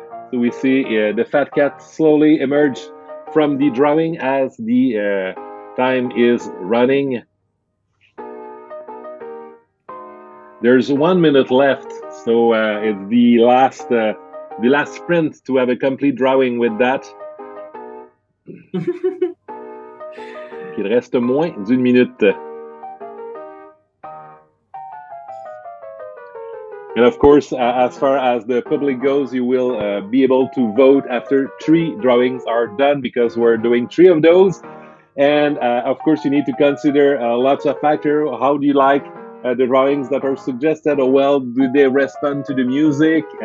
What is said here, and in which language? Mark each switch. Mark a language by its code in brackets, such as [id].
[en] So we see the fat cat slowly emerge from the drawing as the time is running. There's 1 minute left, so it's the last sprint to have a complete drawing with that. [fr] Il reste moins d'une minute. [en] And of course, as far as the public goes, you will be able to vote after 3 drawings are done, because we're doing 3 of those. And of course, you need to consider lots of factors. How do you like the drawings that are suggested? How well do they respond to the music?